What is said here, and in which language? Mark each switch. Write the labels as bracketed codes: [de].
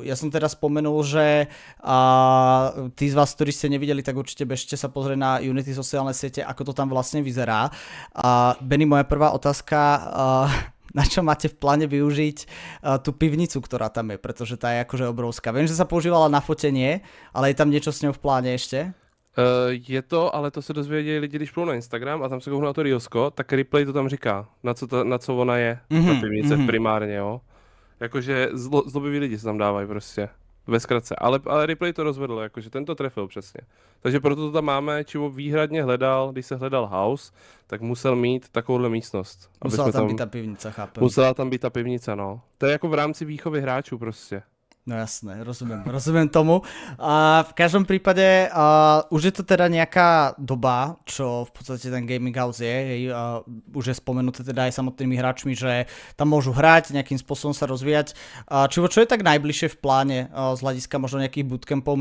[sk] Ja som teda spomenul, že tí z vás, ktorí ste nevideli, tak určite bežte sa pozrieť na Unity sociálne siete, ako to tam vlastne vyzerá. Benny, moja prvá otázka, na čo máte v pláne využiť tú pivnicu, ktorá tam je, pretože tá je akože obrovská. Viem, že sa používala na fotenie, ale je tam niečo s ňou v pláne ešte? [cs] Je to, ale to se dozvěděli lidi, když plou na Instagram a tam se kouknou na to Riosko, tak Replay to tam říká, na co ona je, ta pivnice primárně, jo. Jakože zlobiví lidi se tam dávají prostě, ve zkratce, ale Replay to rozvedl, jakože ten to trefil přesně. Takže proto to tam máme, Čivo výhradně hledal, když se hledal house, tak musel mít takovouhle místnost. Musela tam být ta pivnica, chápem. Musela tam být ta pivnice, no. To je jako v rámci výchovy hráčů prostě. [sk] No jasné, rozumiem tomu. A v každom prípade už je to teda nejaká doba, čo v podstate ten gaming house je, už je spomenuté teda aj samotnými hráčmi, že tam môžu hrať, nejakým spôsobom sa rozvíjať. Čo je tak najbližšie v pláne z hľadiska možno nejakých bootcampov?